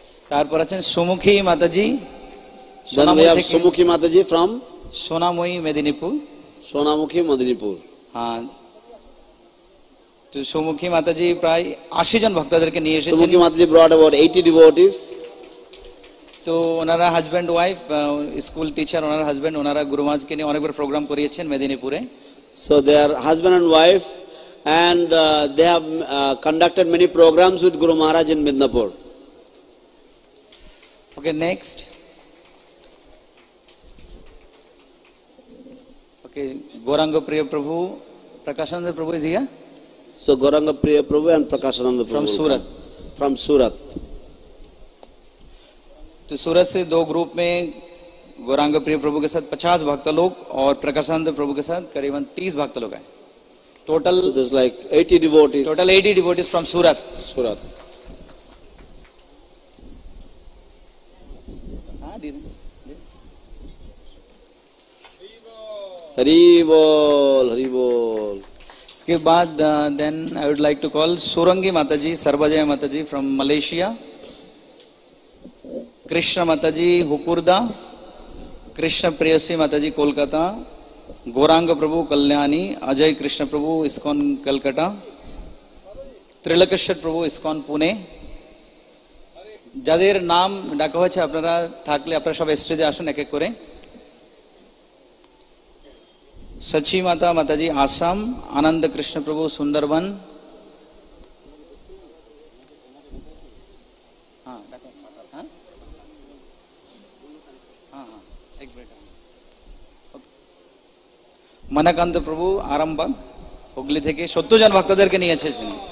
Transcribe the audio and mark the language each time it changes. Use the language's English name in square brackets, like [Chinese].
[Bangla] তারপর আছেন সুমুখী মাতাজি। [English] Then we have Sumukhi Mataji from [Bangla] সোনাময়ী Medinipur. [English] Sonamukhi, Madinipur. [Bangla] হ্যাঁ, তো সুমুখী মাতাজি প্রায় 80 জন ভক্তদেরকে নিয়ে এসেছেন। [English] Sumukhi Mataji brought about 80 devotees. [Bangla] তো ওনারা হাজব্যান্ড ওয়াইফ, স্কুল টিচার, ওনার হাজব্যান্ড, ওনারা গুরু মহারাজকে নিয়ে অনেকবার প্রোগ্রাম করিয়েছেন মেদিনীপুরে। [English] So they are husband and wife, and they have conducted many programs with Guru Maharaj in Midnapur. Okay, next. Okay, Gauranga Priya Prabhu, Prakashananda Prabhu is here So Gauranga Priya Prabhu and Prakashananda Prabhu from Surat. From Surat. [Hindi] तो सूरत से दो group में गौरांग प्रिय प्रभु के साथ 50 भक्त लोग और प्रकाशानंद प्रभु के साथ करीबन 30 भक्त लोग हैं। Total [English] So there's like 80 devotees. Total 80 devotees from Surat. Surat. [Hindi] हाँ दीदी। [Bangla] Hari Bol, Hari Bol. [Hindi] इसके बाद [English] then I would like to call [Hindi] सुरंगी माताजी, सर्वजय माताजी फ्रॉम मलेशिया, कृष्ण माताजी हुकुरदा, कृष्ण प्रेयसी माताजी कोलकाता, गौरांग प्रभु कल्याणी, अजय कृष्ण प्रभु इस्कॉन कलकत्ता, त्रिलोकेश्वर प्रभु इस्कॉन पुणे। [Bangla] যাদের নাম ডাকা হয়েছে আপনারা থাকলে আপনারা সব স্টেজে আসুন এক এক করে। सची माता माताजी आसाम, आनंद कृष्ण प्रभु सुंदरबन, মানাকান্ত প্রভু আরামবাগ হুগলি থেকে 70 জন ভক্তদেরকে নিয়ে এসেছেন।